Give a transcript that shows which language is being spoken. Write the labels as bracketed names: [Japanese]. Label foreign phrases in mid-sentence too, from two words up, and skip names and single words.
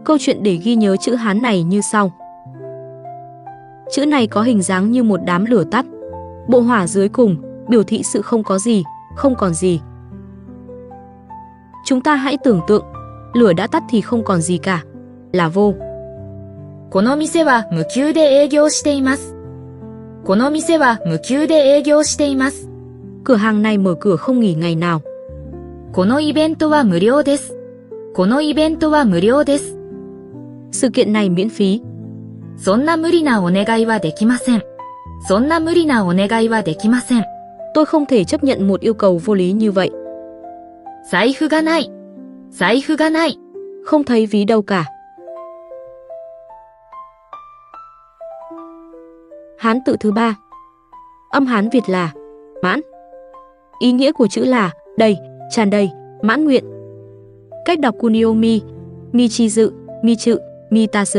[Vietnamese] Câu chuyện để ghi nhớ chữ Hán này như sau. Chữ này có hình dáng như một đám lửa tắt. Bộ hỏa dưới cùng, biểu thị sự không có gì, không còn gì. Chúng ta hãy tưởng tượng, lửa đã tắt thì không còn gì cả, là vô. [Japanese] この店は無給で営業しています。この店は無給で営業しています。 [Vietnamese] Cửa hàng này mở cửa không nghỉ ngày nào. [Japanese] このイベントは無料です。このイベントは無料です。 [Vietnamese] Sự kiện này miễn phí. [Japanese] そんな無理なお願いはできません。そんな無理なお願いはできません。 [Vietnamese] Tôi không thể chấp nhận một yêu cầu vô lý như vậy. [Japanese] 財布がない。財布がない。 [Vietnamese] Không thấy ví đâu cả. Hán tự thứ 3. Âm Hán Việt là mãn. Ý nghĩa của chữ là đầy, tràn đầy, mãn nguyện. Cách đọc kuniomi, mi chi dự, mi chự, mi ta sự.